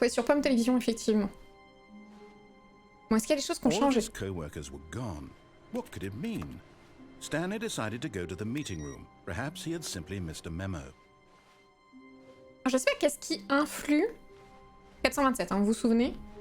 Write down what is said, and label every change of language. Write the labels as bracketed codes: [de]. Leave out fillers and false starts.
[fr] Ouais, sur Pomme Télévision, effectivement. Bon, est-ce qu'il y a des choses qui ont changé? [en] All his co-workers were gone. What could it mean? Stanley decided to go to the meeting room. Perhaps he had simply missed a memo. [fr] Alors, je sais pas qu'est-ce qui influe. 427, hein, vous vous souvenez?